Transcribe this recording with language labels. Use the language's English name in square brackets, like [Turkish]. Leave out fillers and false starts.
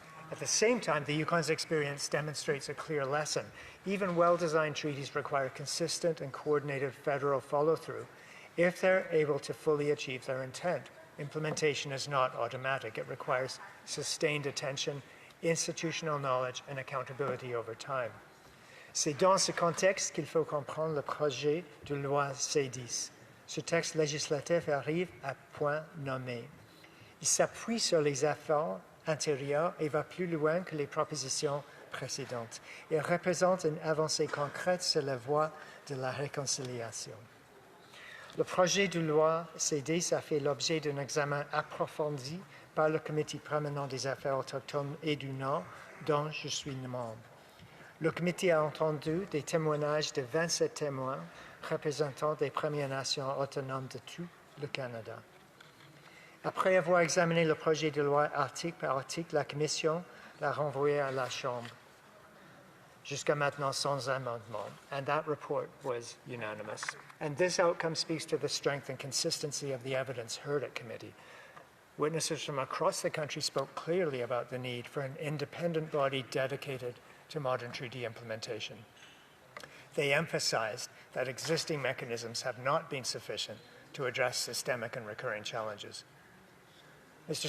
[English] At the same time, the Yukon's experience demonstrates a clear lesson. Even well-designed treaties require consistent and coordinated federal follow-through if they're able to fully achieve their intent. Implementation is not automatic. It requires sustained attention, institutional knowledge and accountability over time. [French] C'est dans ce contexte qu'il faut comprendre le projet de loi C-10. Ce texte législatif arrive à point nommé. Il s'appuie sur les efforts antérieurs et va plus loin que les propositions précédentes. Il représente une avancée concrète sur la voie de la réconciliation. Le projet de loi C-10 a fait l'objet d'un examen approfondi par le Comité permanent des affaires autochtones et du Nord, dont je suis membre. Le comité a entendu des témoignages de 27 témoins représentant des Premières Nations autonomes de tout le Canada. Après avoir examiné le projet de loi article par article, la Commission l'a renvoyé à la Chambre, jusqu'à maintenant sans amendement, [English] and that report was unanimous. And this outcome speaks to the strength and consistency of the evidence heard at committee. Witnesses from across the country spoke clearly about the need for an independent body dedicated to modern treaty implementation. They emphasized that existing mechanisms have not been sufficient to address systemic and recurring challenges. Mr.